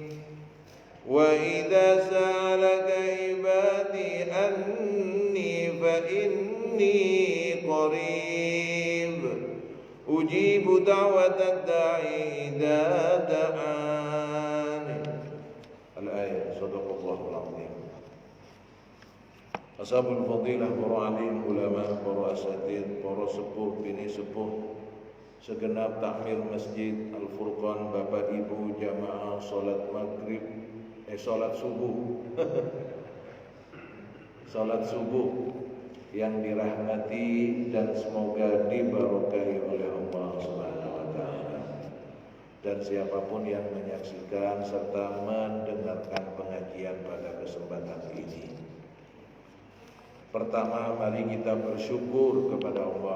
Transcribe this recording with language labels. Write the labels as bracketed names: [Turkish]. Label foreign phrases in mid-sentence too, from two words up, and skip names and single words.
[Arabic] وإذا سألك عبادي أني فإني قريب أجيب دعوة الداعي إذا دعان. [Indonesian] Al-ayat. [Arabic] صدق الله العظيم. أصحاب الفضيلة, [Indonesian] para alim, ulama, para asatid, para sepuh, bini sepuh, segenap takmir Masjid Al-Furqan, Bapak Ibu jamaah salat maghrib, salat subuh salat subuh yang dirahmati dan semoga diberkahi oleh Allah [Arabic] سبحانه وتعالى. [Indonesian] Dan siapapun yang menyaksikan serta mendengarkan pengajian pada kesempatan ini. Pertama, mari kita bersyukur kepada Allah.